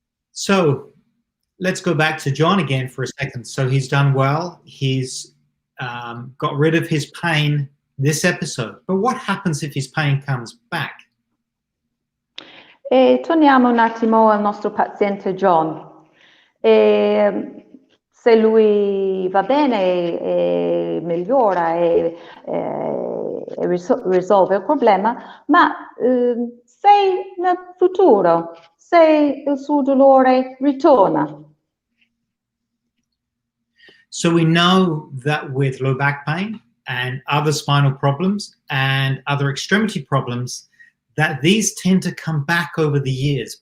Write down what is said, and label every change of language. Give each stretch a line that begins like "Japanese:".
English: So let's go back to John again for a second. So he's done well. He's got rid of his pain this episode. But what happens if his pain comes back?
Italian: E torniamo un attimo al nostro paziente John. Se se lui va bene e migliora e risolve il problema, ma se nel futuro, se il suo dolore ritorna.
English: So we know that with low back pain and other spinal problems and other extremity problems, that these tend to come back over the years.